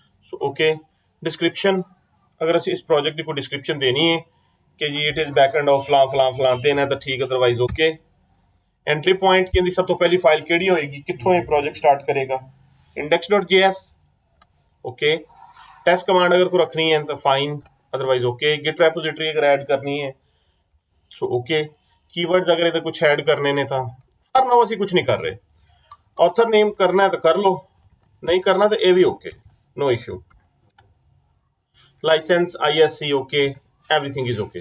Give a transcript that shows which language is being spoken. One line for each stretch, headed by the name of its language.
Punjabi: So okay, description, ਅਗਰ ਅਸੀਂ ਇਸ ਪ੍ਰੋਜੈਕਟ ਦੀ ਕੋਈ ਡਿਸਕ੍ਰਿਪਸ਼ਨ ਦੇਣੀ ਹੈ ਕਿ ਜੀ
English: it is back end of
Punjabi: ਫਲਾਂ ਫਲਾਂ ਫਲਾਂ ਦੇਣਾ ਤਾਂ ਠੀਕ, ਅਦਰਵਾਈਜ਼ ਓਕੇ। ਐਂਟਰੀ ਪੁਆਇੰਟ ਕਹਿੰਦੀ ਸਭ ਤੋਂ ਪਹਿਲੀ ਫਾਈਲ ਕਿਹੜੀ ਹੋਏਗੀ, ਕਿੱਥੋਂ ਇਹ ਪ੍ਰੋਜੈਕਟ ਸਟਾਰਟ ਕਰੇਗਾ? index.js। ਓਕੇ, ਟੈਸਟ ਕਮਾਂਡ ਅਗਰ ਕੋਈ ਰੱਖਣੀ ਹੈ ਤਾਂ ਫਾਈਨ, ਅਦਰਵਾਈਜ਼ ਓਕੇ।
Hindi: ਗਿਟ ਰੈਪੋजिटरी अगर ऐड करनी है सो ओके। कीवर्ड्स अगर
Punjabi: ਇਹਦੇ ਕੁਝ ਐਡ ਕਰਨੇ ਨੇ ਤਾਂ ਪਰ ਨਾ ਅਸੀਂ ਕੁਝ ਨਹੀਂ ਕਰ ਰਹੇ।
Hindi: ऑथर नेम करना है तो कर लो, नहीं करना तो ये भी okay, no issue.
English: License ISC okay, everything is okay.